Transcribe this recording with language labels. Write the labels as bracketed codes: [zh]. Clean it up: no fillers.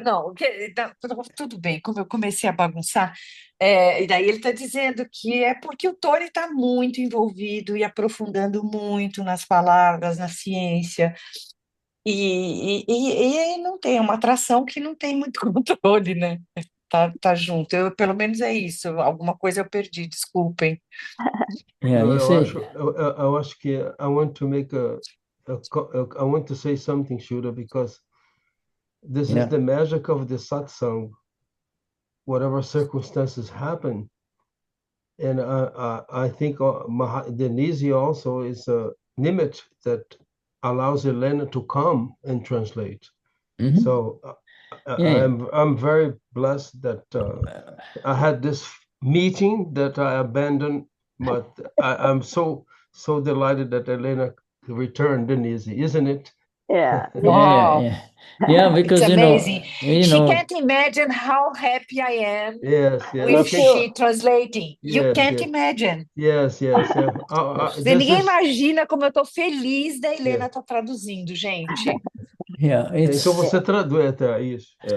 [pt] Não, tudo bem, como eu comecei a bagunçar, e daí ele está dizendo que é porque o Tony está muito envolvido e aprofundando muito nas palavras, na ciência, e não tem uma atração que não tem muito controle, né? Tá junto. Pelo menos é isso. Alguma coisa eu perdi, desculpem. [en] Yeah, you see. [pt] Eu acho que [en] I want to make I want to say something, Shuddha, because this is the magic of the satsang. Whatever circumstances happen, and I think Denize also is a nimit that allows Helena to come and translate. So I'm very blessed that I had this meeting that I abandoned, but I'm so delighted that Helena returned, Denize, isn't it? Yeah. Wow. Yeah, because It's amazing. She can't imagine how happy I am with she translating. You can't imagine. Yes. [pt] Ninguém imagina como eu estou feliz da Helena estar traduzindo, gente. Então você traduz até isso.